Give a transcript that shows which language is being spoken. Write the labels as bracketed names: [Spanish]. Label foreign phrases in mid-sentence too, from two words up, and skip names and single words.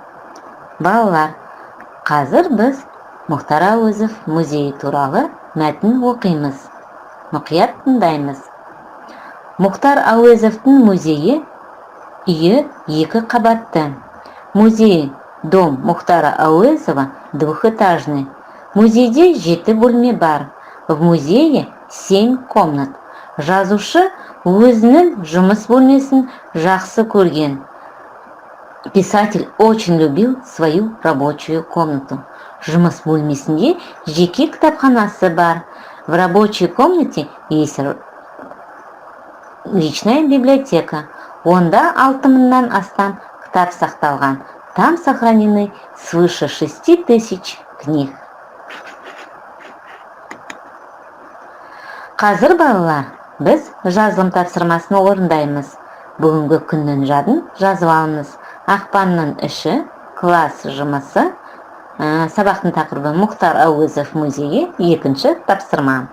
[Kazakh] Балалар, қазір біз Мұхтар Әуезов музейі туралы мәтін оқимыз. Мұқият тыңдаймыз. Мұхтар Әуезовтың музейі үйі 2 қабатты. [Russian] Музей дом Мұхтара Әуезова двухэтажный. [Kazakh] Музейде 7 бөлме бар. [Russian] В музее 7 комнат. [Kazakh] Жазушы өзінің жұмыс бөлмесін жақсы көрген. [Russian] Писатель очень любил свою рабочую комнату. [Kazakh] Жұмыс бөлмесінде жеке кітапханасы бар. [Russian] В рабочей комнате есть личная библиотека. [Kazakh] Онда 6000-нан астам кітап сақталған. [Russian] Там сохранены свыше 6000 книг. [Kazakh] Қазір, балалар, біз жазылым тапсырмасын орындаймыз. Бүгінгі күннің жадын жазып алыңыз. Ақпанның 3-і класс жұмысы. Сабақтың тақырыбы Мұхтар Әуезов музейі 2-ші тапсырма.